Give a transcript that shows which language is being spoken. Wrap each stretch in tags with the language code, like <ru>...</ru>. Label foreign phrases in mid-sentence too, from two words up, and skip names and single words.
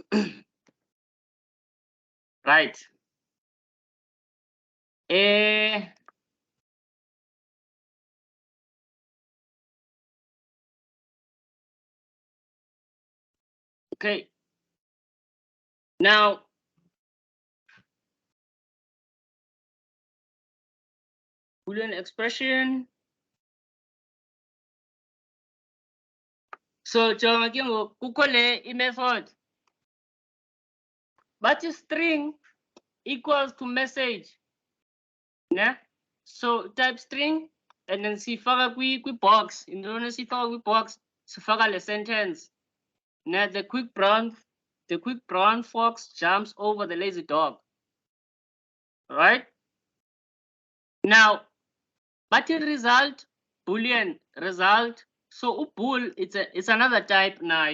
<en>Right. Okay. Now, Boolean expression. So,</en> <xh>kukho le method.</xh> <en>But string equals to message. Yeah? So type string and then</en> <xh>sifaka kwi</xh> <en>box. In the</en> <xh>sifaka kwi</xh> <en>box,</en> <xh>sifaka le</xh> <en>sentence. Now the quick brown fox jumps over the lazy dog. Right? Now, but the result, Boolean result. So bool, it's another type now.</en>